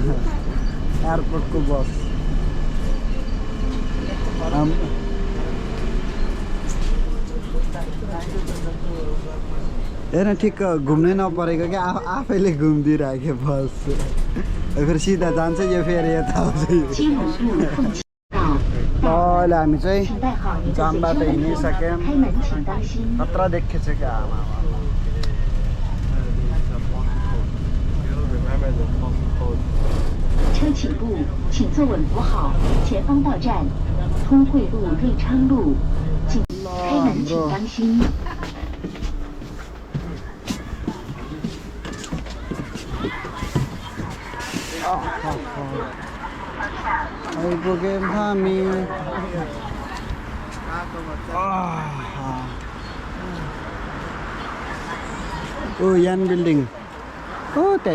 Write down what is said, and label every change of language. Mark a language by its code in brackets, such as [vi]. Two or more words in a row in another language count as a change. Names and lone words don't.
[ne] हेर्न ठिक्क घुम्नै नपरेको क्या आफैले घुमिदिइराख्यो बस फेरि सिधा जान्छ यो फेरि यता आउँछ अहिले हामी चाहिँ जामबाट हिँडिसक्यौँ खतरा देखेछ क्या आमा [zh] 车起步，请坐稳扶好，前方到站通惠路瑞昌路，请开门请当心。 [ne] आइपुग्यौँ हामी ओ यान बिल्डिङ ओ त्यहाँ